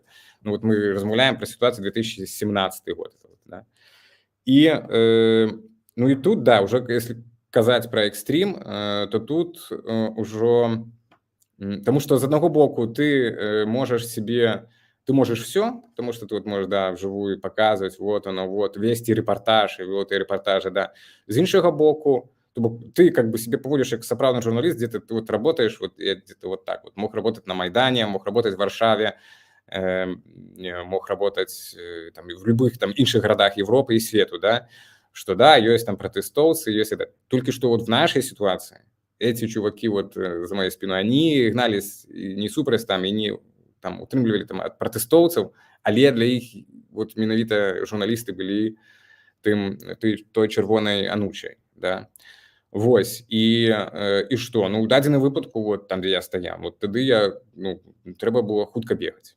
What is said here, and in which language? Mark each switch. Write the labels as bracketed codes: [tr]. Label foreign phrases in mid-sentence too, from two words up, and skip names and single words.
[ru] Ну, вот мы размаўляем про ситуацию 2017 год, это вот, да. И, ну, и тут, да, уже если казаць про экстрим, то тут уже, потому что с одного боку ты можешь все, потому что ты вот можешь, да, вживую показывать, вот оно, вот, вести репортаж, и вот и репортажи, да. [be] З іншого боку, [ru] ты как бы себе поводишь как сапраўдны журналист, где-то ты вот работаешь, вот где-то вот так вот, мог работать на Майдане, мог работать в Варшаве, мог работать там, в любых там іншых городах Европы и свету, да, что да, есть там протестовцы, есть это. Только что вот в нашей ситуации эти чуваки вот за моей спиной, они гнались не [be] супраць там, и не там утрымлівалі там ад пратэстоўцаў, але для іх вот менавіта журналісты былі той чырвонай анучай, да. Вось, і што? Ну, у дадзеным выпадку, вот там, дзе я стаяў, вот тады трэба было хутка бегаць.